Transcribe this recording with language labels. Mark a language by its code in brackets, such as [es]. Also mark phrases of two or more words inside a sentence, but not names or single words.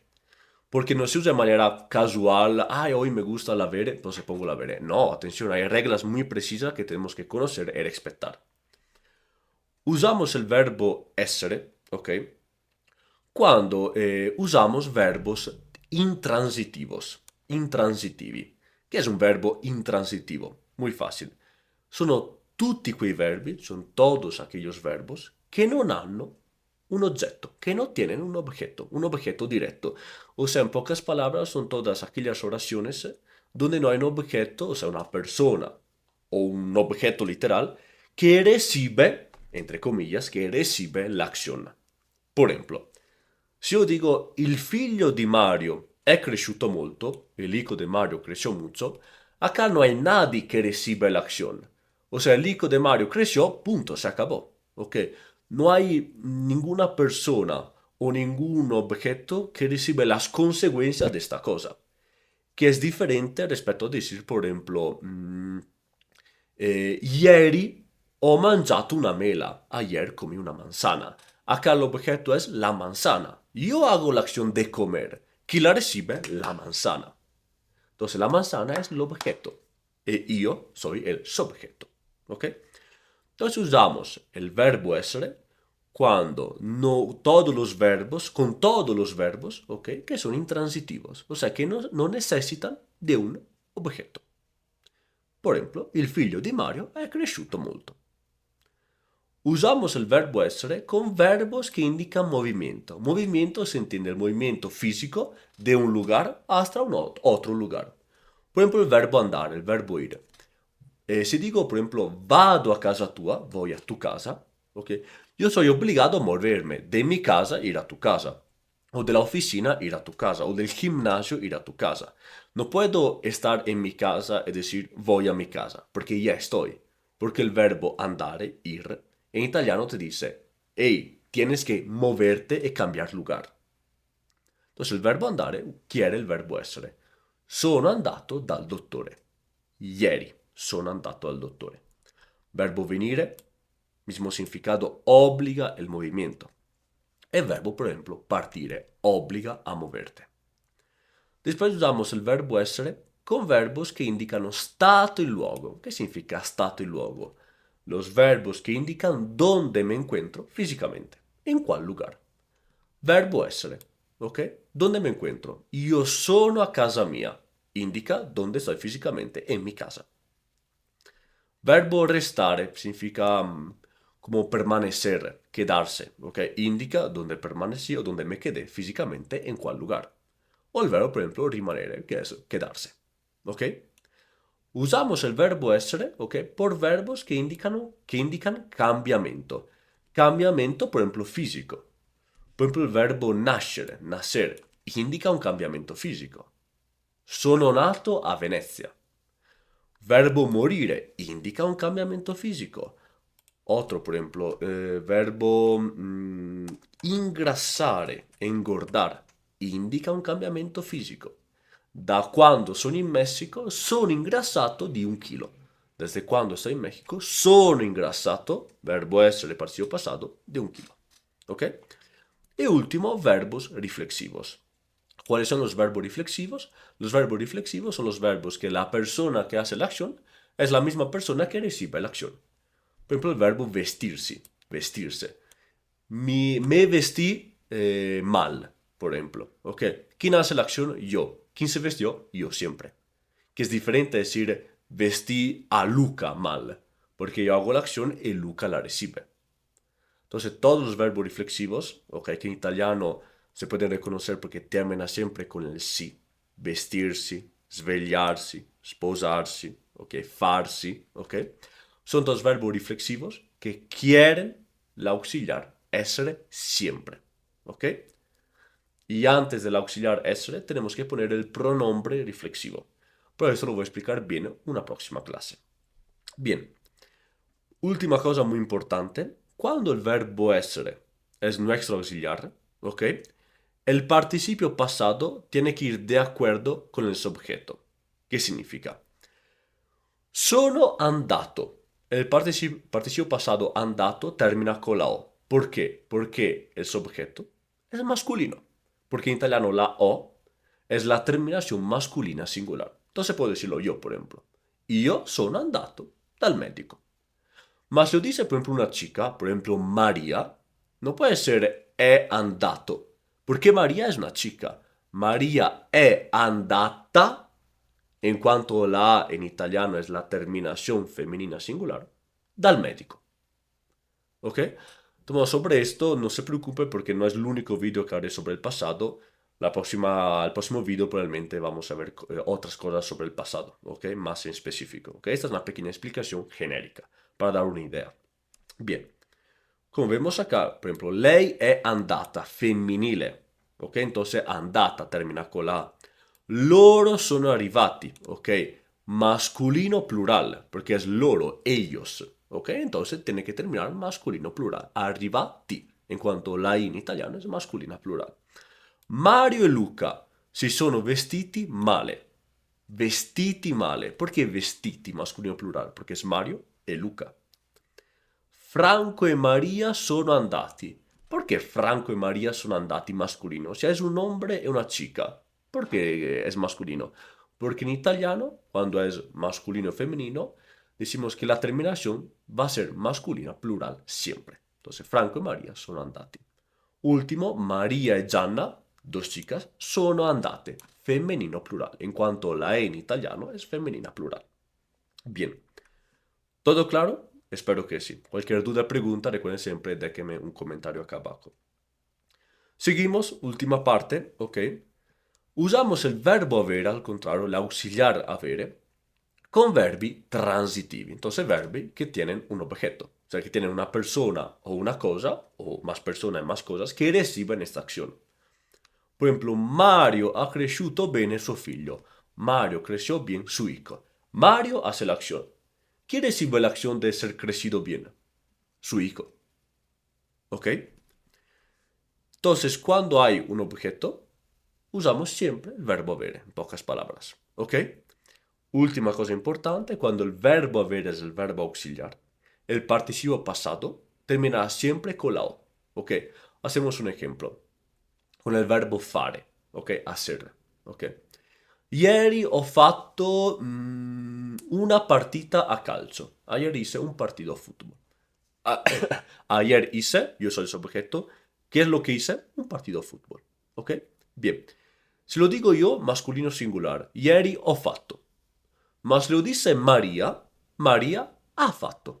[es] Porque no se usa de manera casual, ay, hoy me gusta el avere, entonces pongo el avere. No, atención, hay reglas muy precisas que tenemos que conocer y respetar. Usamos el verbo essere, ¿ok? Cuando usamos verbos intransitivi. [it] Che è un verbo intransitivo? [es] Muy fácil. [it] Sono tutti quei verbi, [es] son todos aquellos verbos que [it] non hanno un oggetto, [es] que no tienen un objeto directo. O sea, en pocas palabras, son todas aquellas oraciones donde no hay un objeto, o sea, una persona o un objeto literal que recibe, entre comillas, que recibe la acción. Por ejemplo, [it] se io dico il figlio di Mario è cresciuto molto, [es] el hijo de Mario creció mucho, acá no hay nadie que recibe la acción. O sea, el hijo de Mario creció, punto, se acabó. ¿Ok? No hay ninguna persona o ningún objeto que recibe las consecuencias de esta cosa. Que es diferente respecto a decir, por ejemplo, [it] ieri ho mangiato una mela, [es] ayer comí una manzana. Acá el objeto es la manzana. Yo hago la acción de comer. ¿Quién la recibe? La manzana. Entonces la manzana es el objeto. Y yo soy el subjeto. ¿Ok? Entonces usamos el verbo essere cuando no todos los verbos, con todos los verbos, ¿ok? Que son intransitivos. O sea, que no necesitan de un objeto. Por ejemplo, [it] il figlio di Mario è cresciuto molto. [es] Usamos el verbo essere con verbos que indican movimiento. Movimiento se entiende el movimiento físico de un lugar hasta otro lugar. Por ejemplo, el verbo andare, el verbo ir. Si digo, por ejemplo, [it] vado a casa tua, [es] voy a tu casa, ¿ok? Yo soy obligado a moverme de mi casa, ir a tu casa. O de la oficina, ir a tu casa. O del gimnasio, ir a tu casa. No puedo estar en mi casa y decir voy a mi casa, porque ya estoy. Porque el verbo andare, ir, en italiano te dice, hey, tienes que moverte y cambiar lugar. [it] Entonces il verbo andare quiere il verbo essere. Sono andato dal dottore. Ieri sono andato al dottore. Verbo venire, [es] mismo significado, obliga el movimiento. El verbo, por ejemplo, partire, obliga a moverte. Después usamos el verbo essere con verbos que indican stato y luogo. ¿Qué significa stato y luogo? los verbos que indican dónde me encuentro físicamente, en cuál lugar. Verbo essere, ok? ¿Dónde me encuentro? [it] Io sono a casa mia, [es] indica dónde estoy físicamente, en mi casa. Verbo restare significa como permanecer, quedarse, ¿ok? Indica dónde permanecí o dónde me quedé físicamente, en cuál lugar. O el verbo, por ejemplo, rimanere, que es quedarse, ¿ok? Usamos el verbo essere, ¿ok? Por verbos que indican cambiamento. Cambiamento, por ejemplo, físico. Por ejemplo, [it] il verbo nascere, nacer, indica un cambiamento fisico. Sono nato a Venezia. Verbo morire indica un cambiamento fisico. [es] Otro, por ejemplo, [it] verbo ingrassare, [es] engordar, [it] indica un cambiamento fisico. Da quando sono in Messico sono ingrassato di 1 chilo. Desde quando sto in México sono ingrassato, verbo essere participo passato, [es] de 1 kilo. ¿Ok? Y último, verbos reflexivos. ¿Cuáles son los verbos reflexivos? Los verbos reflexivos son los verbos que la persona que hace la acción es la misma persona que recibe la acción. Por ejemplo, el verbo vestirse, vestirse. Me vestí mal, por ejemplo. ¿Ok? ¿Quién hace la acción? Yo. ¿Quién se vestió? Yo siempre. Que es diferente decir vestí a Luca mal, porque yo hago la acción y Luca la recibe. Entonces, todos los verbos reflexivos, ok, que en italiano se pueden reconocer porque termina siempre con el si. [it] Vestirsi, svegliarsi, sposarsi, ok, farsi, [es] ok. Son todos verbos reflexivos que quieren la auxiliar essere siempre, ok. Y antes del auxiliar essere tenemos que poner el pronombre reflexivo. Pero eso lo voy a explicar bien en una próxima clase. Bien, última cosa muy importante, cuando el verbo essere es nuestro auxiliar, ¿ok? El participio pasado tiene que ir de acuerdo con el sujeto. ¿Qué significa? [it] Sono andato. [es] El participio pasado andato termina con la O. ¿Por qué? Porque el sujeto es masculino. Porque en italiano la O es la terminación masculina singular. Entonces puedo decirlo yo, por ejemplo. [it] Io sono andato dal medico. [es] Ma se lo dice, por ejemplo, una chica, por ejemplo, María, no puede ser [it] è andato, [es] porque María es una chica. [it] María è andata, [es] en cuanto la A en italiano es la terminación femenina singular, [it] dal médico. [es] ¿Ok? Entonces, sobre esto no se preocupe porque no es el único vídeo que haré sobre el pasado. El próximo vídeo probablemente vamos a ver otras cosas sobre el pasado, ¿ok? Más en específico, ¿ok? Esta es una pequeña explicación genérica para dar una idea. Bien, come vemos acá, por ejemplo, [it] lei è andata, femminile, ok? [es] Entonces andata termina con la A. [it] Loro sono arrivati, [es] ok? Masculino plural, porque es loro, ellos, ok? Entonces tiene que terminar masculino plural. Arrivati, en cuanto la I [it] in italiano [es] es masculina plural. [it] Mario e Luca si sono vestiti male. Vestiti male. Perché vestiti [es] masculino plural? [it] Perché es Mario e Luca. Franco e María sono andati. [es] ¿Por qué Franco y María son andati masculino? O sea, es un hombre y una chica. ¿Por qué es masculino? Porque en italiano, cuando es masculino o femenino, decimos que la terminación va a ser masculina plural siempre. Entonces, Franco y María [it] sono andati. [es] Último, María e Gianna, dos chicas, [it] sono andate. [es] Femenino plural, en cuanto la E en italiano es femenina plural. Bien. ¿Todo claro? Espero que sí. Cualquier duda o pregunta, recuerden siempre déjenme un comentario acá abajo. Seguimos, última parte, ¿ok? Usamos el verbo avere, al contrario, el auxiliar avere, con verbi transitivi. Entonces, verbi que tienen un objeto. O sea, que tienen una persona o una cosa, o más personas y más cosas, que reciben esta acción. Por ejemplo, [it] Mario ha cresciuto bene suo figlio. [es] Mario creció bien su hijo. Mario hace la acción. ¿Quién recibe la acción de ser crecido bien? Su hijo. ¿Ok? Entonces, cuando hay un objeto, usamos siempre el verbo avere, en pocas palabras. ¿Ok? Última cosa importante, cuando el verbo avere es el verbo auxiliar, el participio pasado terminará siempre con la O. ¿Ok? Hacemos un ejemplo. Con el verbo fare. ¿Ok? Hacer. ¿Ok? [it] Ieri ho fatto una partita a calcio. [es] Ayer hice un partido de fútbol. A- Ayer hice, yo soy el sujeto. ¿Qué es lo que hice? Un partido de fútbol. ¿Ok? Bien. Se lo digo yo, masculino singular. [it] Ieri ho fatto. Ma se lo dice María, María ha fatto.